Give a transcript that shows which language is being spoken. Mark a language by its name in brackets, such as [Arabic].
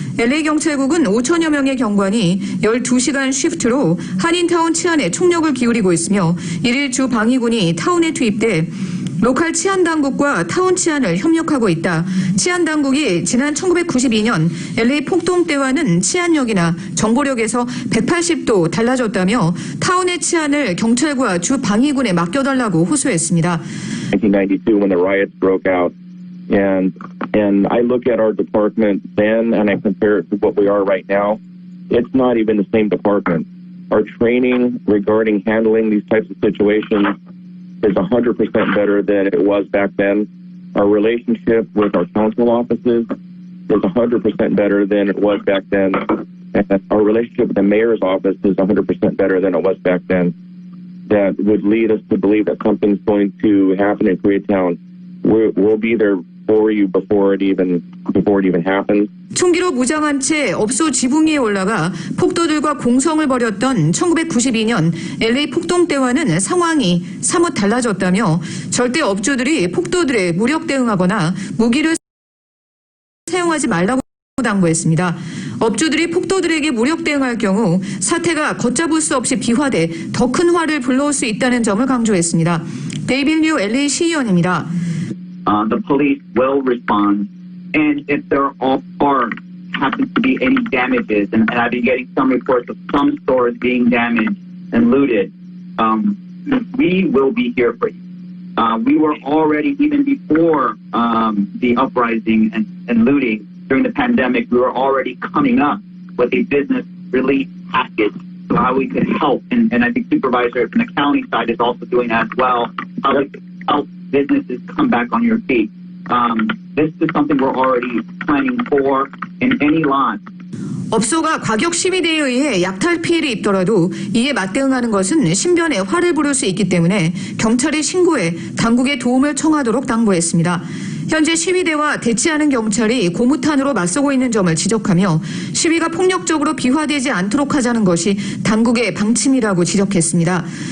[Korean] LA 경찰국은 5천여 명의 경관이 12시간 쉬프트로 한인타운 치안에 총력을 기울이고 있으며 1일 주 방위군이 타운에 투입돼 로컬 치안당국과 타운 치안을 협력하고 있다. 치안당국이 지난 1992년 LA 폭동 때와는 치안력이나 정보력에서 180도 달라졌다며 타운의 치안을 경찰과 주 방위군에 맡겨달라고 호소했습니다. [English] 1992 when the riots broke out and I look at our department then and I compare it to what we are right now, it's not even the same department. Our training regarding handling these types of situations is 100% better than it was back then. Our relationship with our council offices is 100% better than it was back then. And our relationship with the mayor's office is 100% better than it was back then. That would lead us to believe that something's going to happen in Koreatown. We'll be there for you before it even happens. [Korean] 총기로 무장한 채 업소 지붕 위에 올라가 폭도들과 공성을 벌였던 1992년 LA 폭동 때와는 상황이 사뭇 달라졌다며 절대 업주들이 폭도들에 무력 대응하거나 무기를 사용하지 말라고 당부했습니다. 업주들이 폭도들에게 무력 대응할 경우 사태가 걷잡을 수 없이 비화돼 더 큰 화를 불러올 수 있다는 점을 강조했습니다. 데이빌 류 LA 시의원입니다. [English] The police will respond, and if there happens to be any damages, and I've been getting some reports of some stores being damaged and looted, we will be here for you. We were already, even before the uprising and looting during the pandemic, we were already coming up with a business relief package, so how we could help, and I think Supervisor from the county side is also doing that as well, how we could help businesses come back on your feet. This is something we're already planning for in any lot. [Korean] 업소가 과격 시위대에 의해 약탈 피해를 입더라도 이에 맞대응하는 것은 신변에 화를 부를 수 있기 때문에 경찰에 신고해 당국의 도움을 청하도록 당부했습니다. 현재 시위대와 대치하는 경찰이 고무탄으로 맞서고 있는 점을 지적하며 시위가 폭력적으로 비화되지 않도록 하자는 것이 당국의 방침이라고 지적했습니다.